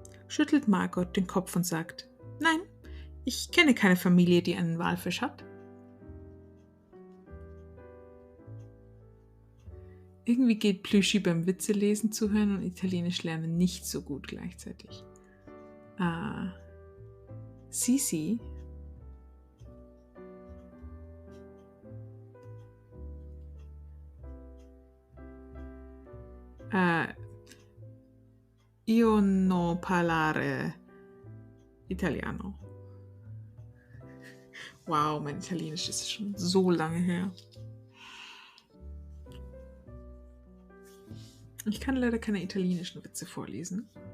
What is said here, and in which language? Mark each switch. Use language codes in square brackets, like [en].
[de] Schüttelt Margot den Kopf und sagt, nein, ich kenne keine Familie, die einen Walfisch hat. Irgendwie geht Plüschi beim Witzelesen zuhören und Italienisch lernen nicht so gut gleichzeitig. [it] Sisi io no parlare italiano. [de] Wow, mein Italienisch ist schon so lange her. Ich kann leider keine italienischen Witze vorlesen.